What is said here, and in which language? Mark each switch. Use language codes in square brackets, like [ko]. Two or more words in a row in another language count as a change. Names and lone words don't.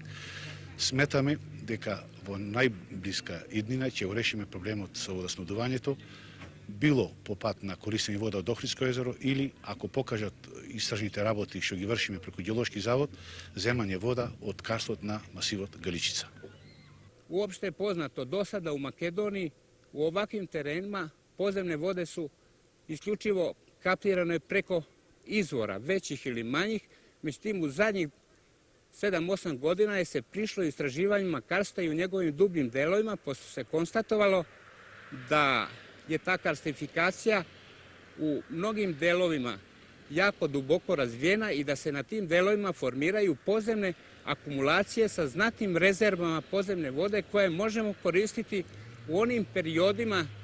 [mk] Сметаме дека во најблиска иднина ќе решиме проблемот со водоснабдувањето, било по пат на користење вода од Охридско езеро или, ако покажат истражните работи што ги вршиме преку Геолошки завод, земање вода од карстот на масивот Галичица. [sr] Uopšte je poznato do sada u Makedoniji u ovakvim terenima podzemne vode su isključivo kapirane preko izvora, većih ili manjih, međutim u zadnjih 7-8 godina je se prišlo istraživanjima karsta i u njegovim dubljim delovima, pošto se konstatovalo da je ta karstifikacija u mnogim delovima jako duboko razvijena i da se na tim delovima formiraju podzemne akumulacije sa znatnim rezervama podzemne vode koje možemo koristiti u onim periodima